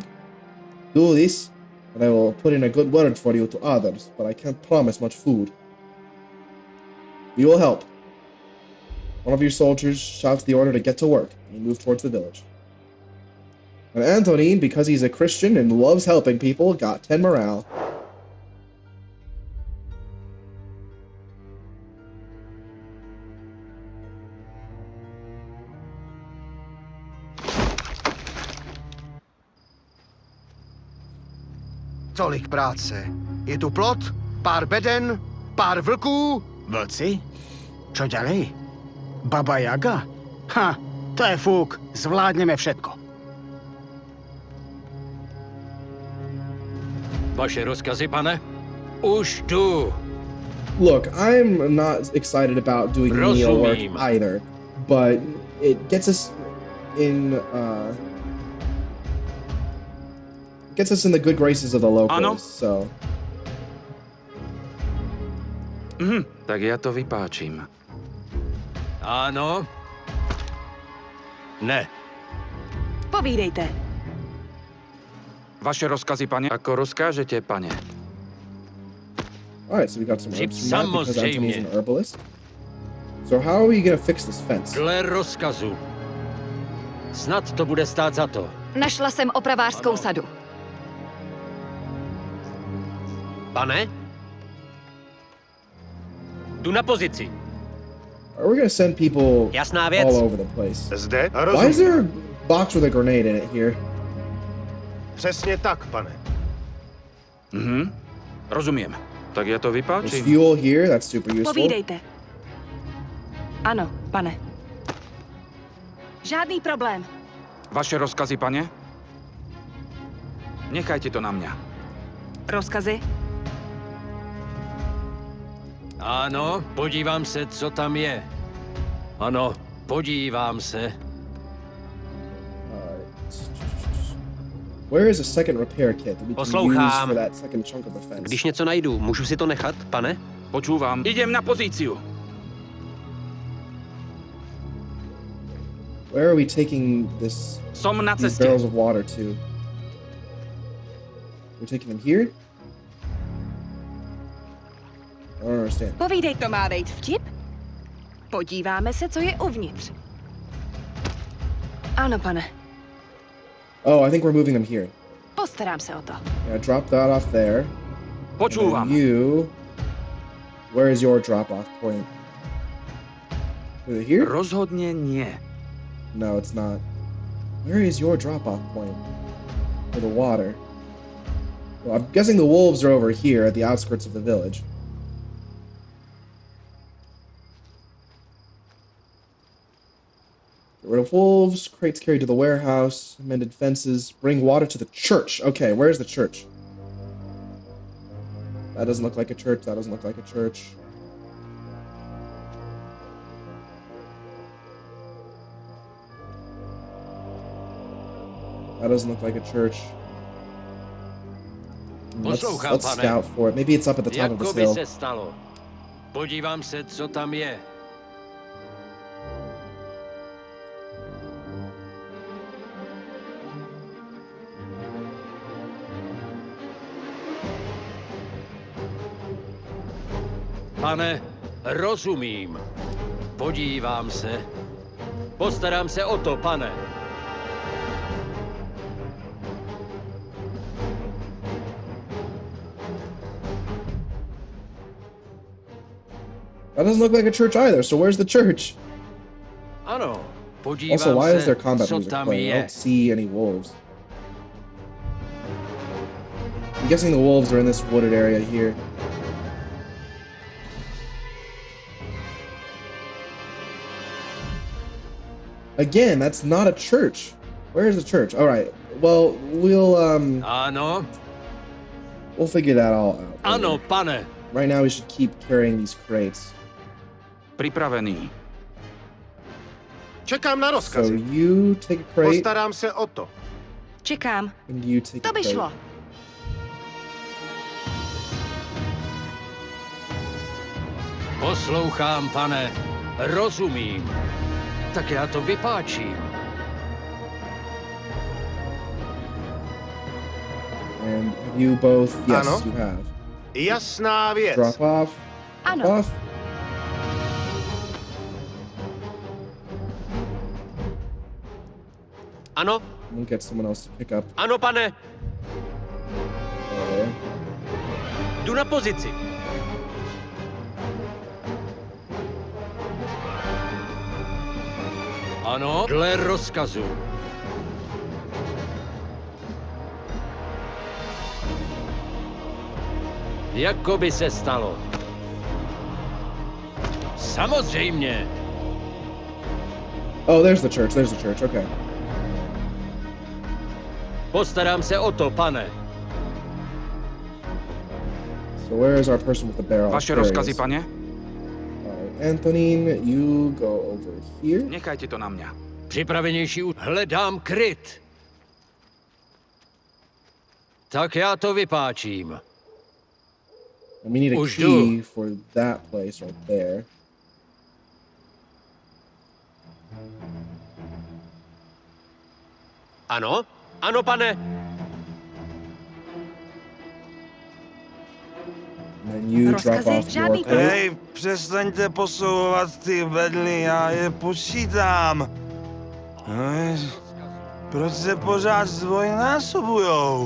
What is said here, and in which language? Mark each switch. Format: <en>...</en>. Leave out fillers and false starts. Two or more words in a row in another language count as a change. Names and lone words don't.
<en>Do this, and I will put in a good word for you to others, but I can't promise much food. We will help. One of your soldiers shouts the order to get to work, and you move towards the village. And Antonin, because he's a Christian and loves helping people, got 10 morale.</en> <cs>Tolik práce. Je tu plot, pár beden, pár vlků.</cs> <sk>Vlci? Čo ďalej? Baba Jaga? Ha, to je fuk. Zvládneme všetko.</sk> <cs>Vaše rozkazy, pane? Už jdu.</cs> <en>Look, I'm not excited about doing menial work either, but it gets us in the good graces of the locals,</en> <cs>Ano.</cs> <en>so...</en> <cs>Tak já to vypáčím. Ano. Ne. Povídejte.</cs> <sk>Vaše rozkazy, pane, ako rozkážete, pane.</sk> <en>Alright, so we got some herbs from that because</en> <cs>Samozřejmě.</cs> <en>Anthony's an herbalist. So how are we gonna fix this fence?</en> <cs>Dle rozkazu. Snad to bude stát za to. Našla jsem opravářskou sadu. Pane? Jdu na pozici.</cs> <en>Are we gonna send people</en> <cs>Jasná věc.</cs> <en>all over the place?</en> <cs>Zde?</cs> <en>Why is there box with a grenade in it here.</en> <cs>Přesně tak, pane.</cs> <sk>Rozumiem. Tak ja to</sk> <en>There's</en> <sk>vypáčim.</sk> <en>fuel here, that's super useful.</en> <cs>Povídejte. Ano, pane. Žádný problém.</cs> <sk>Vaše rozkazy, pane? Nechajte to na mňa. Rozkazy?</sk> <cs>Ano, podívám se, co tam je. Ano, podívám se.</cs> <en>Where is a second repair kit that we can use</en> <cs>Poslouchám.</cs> <en>for that second chunk of the fence?</en> <cs>Když něco najdu, můžu si to nechat, pane?</cs> <sk>Počúvam. Idem na pozíciu.</sk> <en>Where are we taking</en> <sk>Som na</sk> <en>these</en> <sk>ceste.</sk> <en>barrels of water to? We're taking them here? I don't understand.</en> <cs>Povídej, to má být vtip? Podíváme se, co je uvnitř. Ano, pane.</cs> <en>Oh, I think we're moving them here.</en> <cs>Postarám se o to.</cs> <en>Yeah, drop that off there.</en> <sk>Počúvam.</sk> <en>And you... Where is your drop-off point? Is it here?</en> <sk>Rozhodne nie.</sk> <en>No, it's not. Where is your drop-off point for the water? Well, I'm guessing the wolves are over here at the outskirts of the village. Get rid of wolves, crates carried to the warehouse, mended fences, bring water to the church. Okay, where's the church? That doesn't look like a church, that doesn't look like a church. That doesn't look like a church.</en> <cs>Poslouchám,</cs> <en>Let's</en> <cs>pane.</cs> <en>scout for it. Maybe it's up at the top of this</en> <cs>Jako by</cs> <en>hill.</en> <cs>se stalo. Podívám se, co tam je. Pane, rozumím. Podívám se. Postarám se o to, pane.</cs> <en>That doesn't look like a church either, so where's the church?</en> <cs>Ano, podívám</cs> <en>Also, why is</en> <cs>se,</cs> <en>there combat</en> <cs>co</cs> <en>music</en> <cs>tam</cs> <en>playing? I</en> <cs>je.</cs> <en>don't see any wolves. I'm guessing the wolves are in this wooded area here. Again, that's not a church. Where is the church? All right. Well,</en> <cs>Ano,</cs> <en>we'll figure that all out.</en> <cs>ano,</cs> <en>later.</en> <cs>pane.</cs> <en>Right now, we should keep carrying these crates.</en> <sk>Pripravený.</sk> <cs>Čekám na</cs> <en>So</en> <cs>rozkazy.</cs> <en>you take a crate,</en> <cs>Postarám se o to. Čekám.</cs> <en>and you take</en> <cs>To</cs> <en>a</en> <cs>by</cs> <en>crate.</en> <cs>šlo. Poslouchám, pane. Rozumím. Tak já to vypáčím.</cs> <en>And have you both? Yes,</en> <cs>Ano.</cs> <en>you have.</en> <cs>Jasná věc.</cs> <en>Drop off.</en> <cs>Ano.</cs> <en>Off.</en> <cs>Ano,</cs> <en>We'll get someone else to pick up</en> <cs>ano, pane,</cs> <en>there.</en> <cs>jdu na pozici. Ano, dle rozkazu. Jako by se stalo. Samozřejmě.</cs> <en>Oh, there's the church. There's the church. Okay.</en> <cs>Postarám se o to, pane.</cs> <en>So where is our person with the barrel?</en> <cs>Vaše</cs> <en>There he</en> <cs>rozkazy,</cs> <en>is.</en> <cs>pane?</cs> <en>Alright, Antonine, you go over here.</en> <sk>Nechajte to na mňa.</sk> <cs>Připravenější hledám kryt. Tak já to vypáčím.</cs> <en>And we need a</en> <cs>Už</cs> <en>key</en> <cs>jdu.</cs> <en>for that place right there.</en> <cs>Ano, ano, pane,</cs> <en>And then you drop</en> <cs>Rozkazy?</cs> <en>off your</en> <cs>Žádný</cs> <en>crate.</en> <cs>Hej, přestaňte posouvat ty vedly, já je počítám. Hej, proč se pořád zdvojnásobujou?</cs>